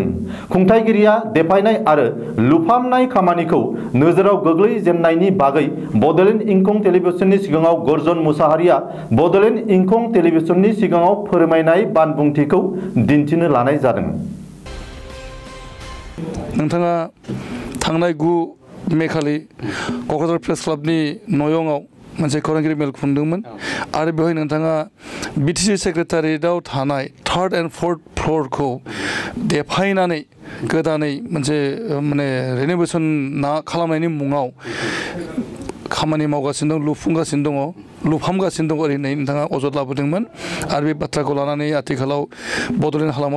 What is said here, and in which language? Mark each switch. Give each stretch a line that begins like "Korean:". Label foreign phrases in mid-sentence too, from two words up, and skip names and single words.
Bodo: खुंथायगिरिया देफायनाय आरो लुफामनाय खामानिखौ नोजोराव गोग्लैजेननायनि बागै बडलेण्ड इंखं टेलिभिजननि सिगाङाव गर्जन मोसाहारिया बडलेण्ड इंखं टेलिभिजननि सिगाङाव फोरमायनाय बानबुंथिखौ दिन्थिनो लानाय जादों। नोंथाङा थांनाय 9 मे खालि क'क्राझार प्रेस क्लाबनि नयंआव मोनसे खौरांगिरि मेल खुंदोंमोन आरो बेवहाय नोंथाङा BTC सेक्रेटारियेटआव थानाय 3rd and 4th फ्ल'रखौ देफायनानै गोदानै मोनसे रेनोभेसन खालामनायनि मुङाव खामानि मावगासिनो दं लुफुंगासिनो दङ लुफामगासिनो दङ ओरैनो नोंथाङा अजद लाबोदोंमोन आरो बे बाथ्राखौ लानानै आथिखालाव बडलेण्ड हालामाव